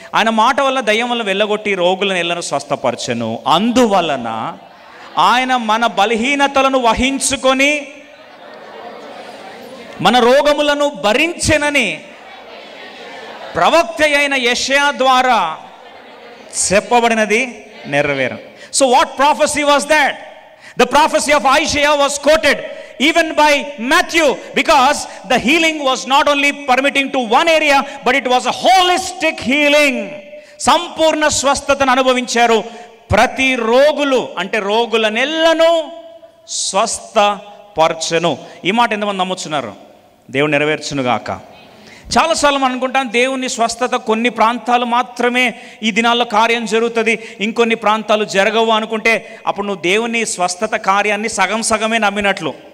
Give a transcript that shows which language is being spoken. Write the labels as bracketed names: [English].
[Telugu] ఆయన మాట వల్ల దయ్యం వల్ల వెళ్ళగొట్టి రోగులను ఎల్లను స్వస్థపరచెను, అందువలన ఆయన మన బలహీనతలను వహించుకొని మన రోగములను భరించెనని ప్రవక్త అయిన యెషయా ద్వారా చెప్పబడినది నెరవేరు. [English] So what prophecy was that? The prophecy of Isaiah was quoted even by Matthew, because the healing was not only permitting to one area but it was a holistic healing. [Telugu] సంపూర్ణ స్వస్థతను అనుభవించారు ప్రతి రోగులు. అంటే రోగుల నెల్లను స్వస్థపరచెను. ఈ మాట ఎంతమంది నమ్ముతున్నారు? దేవుడు నెరవేర్చునుగాక. చాలాసార్లు మనం అనుకుంటాం దేవుని స్వస్థత కొన్ని ప్రాంతాలు మాత్రమే ఈ దినాల్లో కార్యం జరుగుతుంది, ఇంకొన్ని ప్రాంతాలు జరగవు అనుకుంటే అప్పుడు నువ్వు దేవుని స్వస్థత కార్యాన్ని సగం సగమే నమ్మినట్లు.